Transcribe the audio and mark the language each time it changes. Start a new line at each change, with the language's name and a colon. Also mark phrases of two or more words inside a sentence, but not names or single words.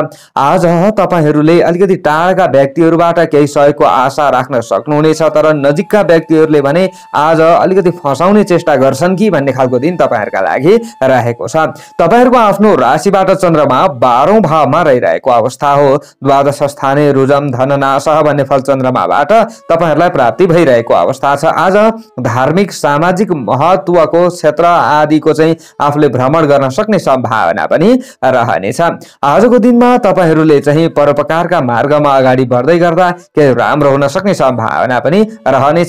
Nepali: आज तपाईहरुले अलिकति टाढाका व्यक्तिहरूबाट केही सहयोगको आशा राख्न सक्नुहुनेछ। तर नजिकका व्यक्तिहरूले भने आज अलिकति फसाउने चेष्टा गर्छन् कि भन्ने खालको दिन तपाईहरुका लागि रहेको छ। तपाईहरुको आफ्नो राशिबाट चन्द्रमा 12औं भावमा रहिरहेको अवस्था हो।
Sanskrit: द्वादश स्थाने रुजम धननाशः
Nepali: भन्ने फल चन्द्रमाबाट तपाईहरुलाई प्राप्ति भइरहेको अवस्था छ। आज धार्मिक सामाजिक महत्वको क्षेत्र आदिको चाहिँ आफूले भ्रमण गर्न सक्ने सम्भावना पनि रहनेछ। आजको दिनमा तपाईहरुले चाहिँ परोपकारका मार्गमा अगाडि बढ्दै गर्दा केही राम्रो हुन सक्ने सम्भावना पनि रहनेछ।